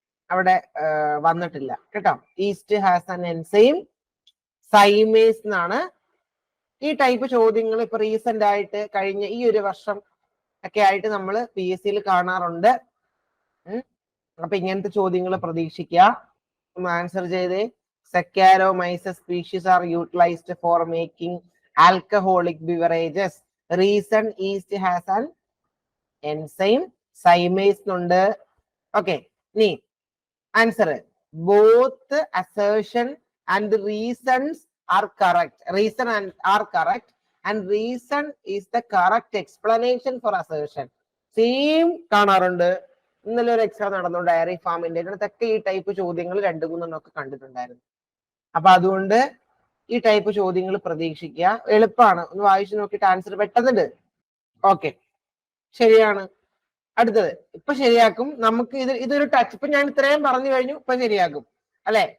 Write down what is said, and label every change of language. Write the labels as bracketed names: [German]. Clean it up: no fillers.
[Malayalam] അവിടെ വന്നിട്ടില്ല കേട്ടോ. [English] yeast has an enzyme zymase [Malayalam] എന്നാണ്. ഈ ടൈപ്പ് ചോദ്യങ്ങൾ ഇപ്പൊ റീസെന്റ് ആയിട്ട് കഴിഞ്ഞ ഈ ഒരു വർഷം ഒക്കെ ആയിട്ട് നമ്മൾ PSC കാണാറുണ്ട്. അപ്പൊ ഇങ്ങനത്തെ ചോദ്യങ്ങൾ പ്രതീക്ഷിക്കുക. ആൻസർ ചെയ്തേ. [English] Saccharomyces species are utilized for making alcoholic beverages. Reason yeast has an enzyme symase [Malayalam] ഉണ്ട്. ഓക്കെ, ഇനി answer. [English] Both assertion and reasons are correct. Reason are correct and reason is the correct explanation for assertion. [Malayalam] Same കാണാറുണ്ട്. ഇന്നലെ ഒരു exam നടന്നു diary ഫാമിന്റെ. ഇതിനകത്തൊക്കെ ഈ type ചോദ്യങ്ങൾ 2-3 ഒക്കെ കണ്ടിട്ടുണ്ടായിരുന്നു. അപ്പൊ അതുകൊണ്ട് ഈ ടൈപ്പ് ചോദ്യങ്ങൾ പ്രതീക്ഷിക്കുക. എളുപ്പമാണ്, ഒന്ന് വായിച്ചു നോക്കിയിട്ട് ആൻസർ പെട്ടെന്നുണ്ട്. ഓക്കെ, ശരിയാണ്. അടുത്തത് ഇപ്പൊ ശരിയാക്കും. നമുക്ക് ഇതൊരു ടച്ച്. ഇപ്പൊ ഞാൻ ഇത്രയും പറഞ്ഞു കഴിഞ്ഞു, ഇപ്പൊ ശരിയാക്കും അല്ലെ.